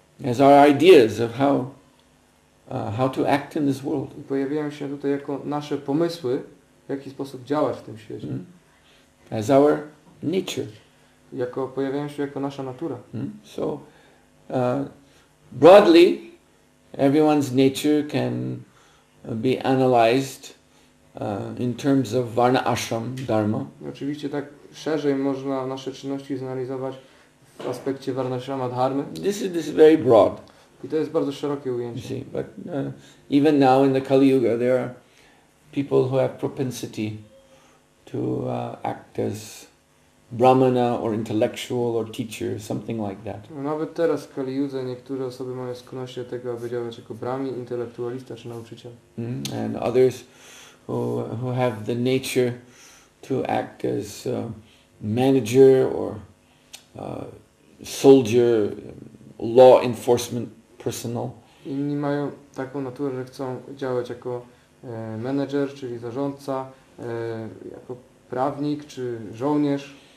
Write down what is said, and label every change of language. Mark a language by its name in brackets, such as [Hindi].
[English] As our ideas of how to act in this world. [Polish] I pojawiają się tutaj jako nasze pomysły, w jaki sposób działać w tym świecie. [English] As our nature. [Polish] Pojawiają się jako nasza natura. [English] So, broadly, everyone's nature can be analyzed in terms of varna ashram dharma. [Polish] Oczywiście tak szerzej można nasze czynności zanalizować w aspekcie varnashrama dharmy. [English] This is very broad. [Polish] I to jest bardzo szerokie [English] You [Polish] ujęcie. [English] see, but even now in the Kali Yuga, there are people who have propensity to act as brahmana or intellectual or teacher, something like that. [Polish] Nawet teraz w Kali Yudze niektóre osoby mają skłonność do tego, aby działać jako brahmin, intelektualista czy nauczyciel. [English] And others who have the nature to act as manager or soldier, law enforcement personnel. [Polish] Inni mają taką naturę, że chcą działać jako menedżer, czyli zarządca, jako prawnik czy żołnierz.